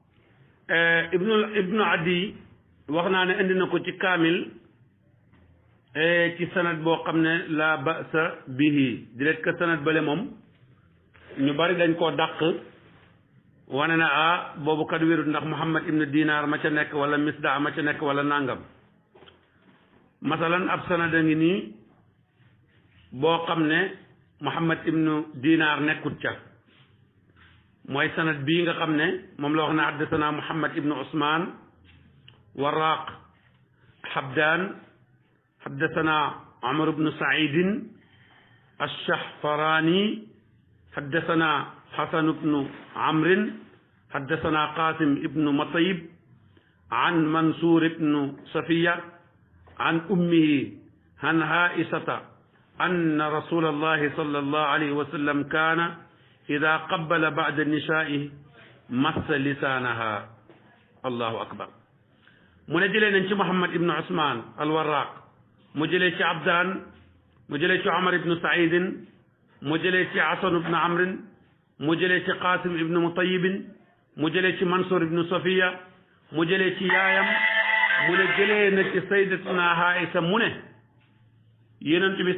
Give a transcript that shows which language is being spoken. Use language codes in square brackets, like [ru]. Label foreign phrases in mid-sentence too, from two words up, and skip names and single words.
[wo] Ibnu Adi wax naa ne indi na ko ci kaamil ci sanad boo xam ne [ar] لا بأس به [wo] di leen que sanad bale moom ñu bari dañ koo dàq wane na boobu kat wérut ndax Muhammad ibnu Dinar ma ca nekk wala Misda ma ca nekk wala nangam masalan ab sanad a ngi nii boo xam ne Muhammad ibnu Dinar nekkut ca mooy sanad bii nga xam ne moom la wax ne [ar] حدثنا محمد بن عثمان وراق حبدان حدثنا عمرو بن سعيد الشهفراني حدثنا حسن بن عمرو حدثنا قاسم بن مطيب عن منصور بن صفية عن أمه عن عائشة أن رسول الله صلى الله عليه وسلم كان إذا قبل بعض نسائه مص لسانها الله أكبر [wo] mu ne jëlee nañ ci Muhammad ibnu Usman al-Warraq mu jëlee ci Abdaan mu jëlee ci Omar ibnu Saidin mu jëlee ci Hasan ibnu Amrin mu jëlee ci Qasim ibnu Mutayibin mu jëlee ci Mansur ibnu Safiya mu jëlee ci yaayam mu ne jëlee na ci sayyidatuna Aïsa mu ne yonent bi